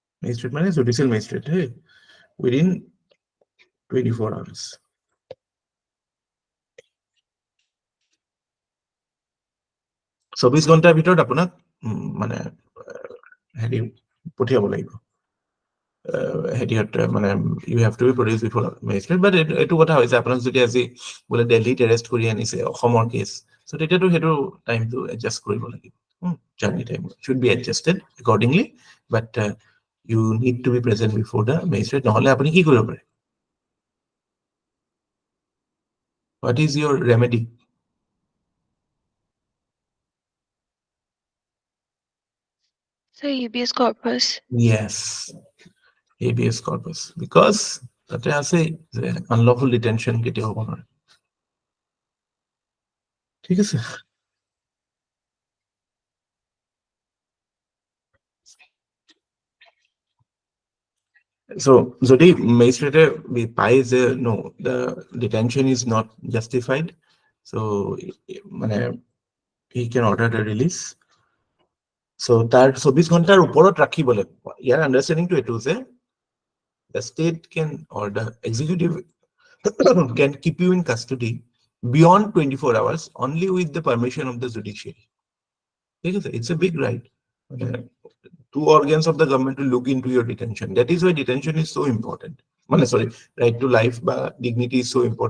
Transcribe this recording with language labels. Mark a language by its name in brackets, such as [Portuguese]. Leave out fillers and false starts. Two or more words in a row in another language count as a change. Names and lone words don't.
[English] Magistrate মানে judicial magistrate, hey, within 24 hours. [Assamese] চৌবিশ ঘণ্টাৰ ভিতৰত আপোনাক মানে হেৰি পঠিয়াব লাগিব হেৰিয়ত মানে [English] you have to be produce before magistrate but [Assamese] এইটো কথা হৈছে আপোনাক যদি আজি বোলে দিল্লীত এৰেষ্ট কৰি আনিছে অসমৰ কেছ চ' তেতিয়াতো সেইটো টাইমটো এডজাষ্ট কৰিব লাগিব [English] journey time should be adjusted accordingly but you need to be present before the magistrate [Assamese] নহ'লে আপুনি কি কৰিব পাৰে [English] what is your remedy So UBS corpus. Yes, habeas corpus. Because [Assamese] তাতে আছে যে [English] unlawful detention [Assamese] কেতিয়া হ'ব নোৱাৰে ঠিক আছে so যদি মেজিষ্ট্ৰেটে পায় [English] যে no the detention is not justified so মানে he can order the release so [Assamese] তাৰ 24 ঘণ্টাৰ ওপৰত ৰাখিব লাগিব ইয়াৰ আণ্ডাৰষ্টেণ্ডিংটো এইটো যে [English] the state can or the executive can keep you in custody beyond 24 hours only with the permission of the judiciary. It's a big right. Two organs of the government to look into your detention. That is why detention is so important. Sorry, right to life, but dignity is so important.